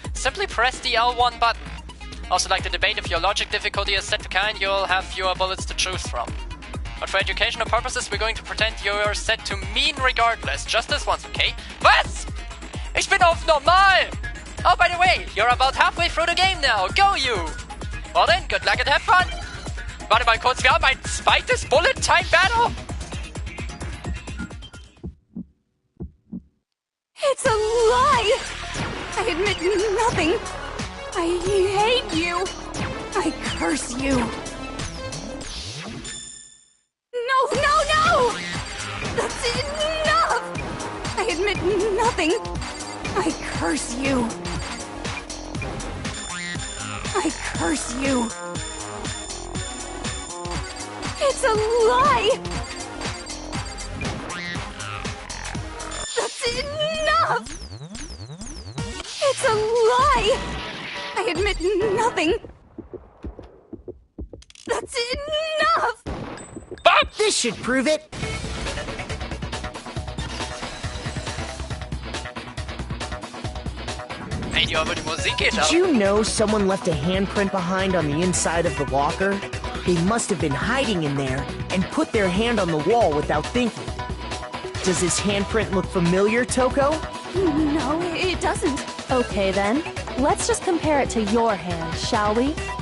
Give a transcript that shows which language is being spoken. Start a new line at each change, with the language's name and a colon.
English: Simply press the L1 button. Also like the debate, if your logic difficulty is set to kind, you'll have fewer bullets to choose from. But for educational purposes, we're going to pretend you're set to mean regardless. Just this once, okay?
German: Was? Ich bin auf normal!
English: Oh, by the way, you're about halfway through the game now. Go, you! Well then, good luck and have fun!
German: Warte mal kurz, wir haben ein zweites Bullet Time Battle?
English: It's a lie! I admit nothing. I hate you. I curse you. No! That's enough! I admit nothing. I curse you. I curse you. It's a lie! That's enough! It's a lie! I admit nothing. That's enough! This should prove it.
German: Hey, aber die Musik geht ab.
English: Did you know someone left a handprint behind on the inside of the locker? They must have been hiding in there and put their hand on the wall without thinking. Does this handprint look familiar, Toko? No, it doesn't. Okay then, let's just compare it to your hand, shall we?